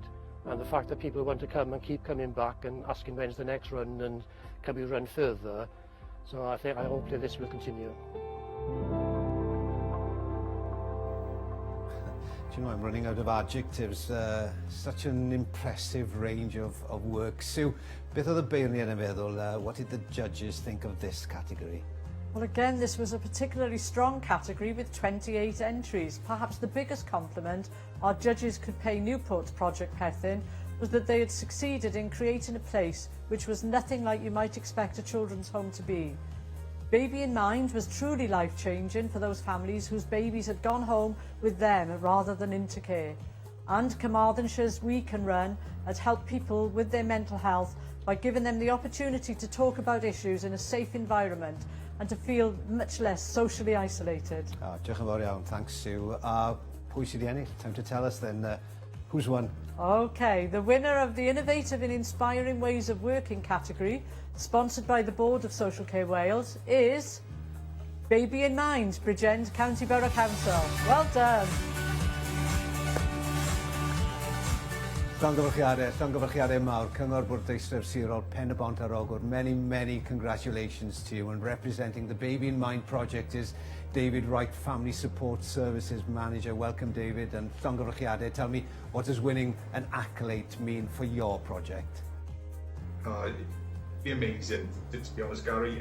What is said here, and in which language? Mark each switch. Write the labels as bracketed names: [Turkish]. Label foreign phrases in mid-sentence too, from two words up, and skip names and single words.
[English] And the fact that people want to come and keep coming back and asking when's the next run and can we run further. So I hope that this will continue. Do you know, I'm running out of adjectives. Such an impressive range of work. Sue, [Welsh] beth oedd y beirniad yn feddwl, [English] what did the judges think of this category? Well, again, this was a particularly strong category with 28 entries. Perhaps the biggest compliment our judges could pay Newport's Project Pethin was that they had succeeded in creating a place which was nothing like you might expect a children's home to be. Baby in Mind was truly life-changing for those families whose babies had gone home with them rather than into care. And Carmarthanshire's We Can Run had helped people with their mental health by giving them the opportunity to talk about issues in a safe environment and to feel much less socially isolated. [Welsh] Diolch yn fawr iawn, thanks Sue. Pwy sydd i ennill? [English] Time to tell us then. Who's won? Okay, the winner of the Innovative and Inspiring Ways of Working category, sponsored by the Board of Social Care Wales, is Baby in Mind, Bridgend County Borough Council. Well done. [Welsh] Llongyfarchiadau mawr, Cyngor Bwrdeistref Sirol Pen y Bont ar Ogwr. [English] Many congratulations to you. And representing the Baby in Mind project is David Wright, Family Support Services Manager. Welcome, David. And llongyfarchiadau, tell me, what does winning an accolade mean for your project? It'd be amazing, to be honest, Gary.